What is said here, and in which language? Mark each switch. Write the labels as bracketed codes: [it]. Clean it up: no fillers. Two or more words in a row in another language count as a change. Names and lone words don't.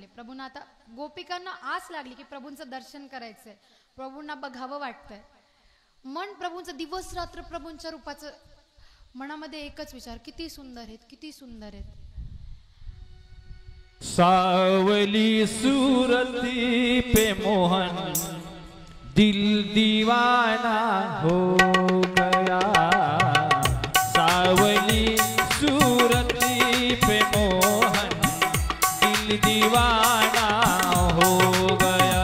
[mr] प्रभूंना आता गोपिकांना आस लागली की प्रभूंचं दर्शन करायचंय, प्रभूंना बघावं वाटतंय. मन प्रभूंचं दिवस रात्र प्रभूंच्या रूपाचं, मनामध्ये एकच विचार किती सुंदर आहेत, किती सुंदर आहेत. [hi] सावली सूरती पे मोहन दिल दीवाना हो गया. सावली सूरती पे मोहन दिल दीवाना हो गया.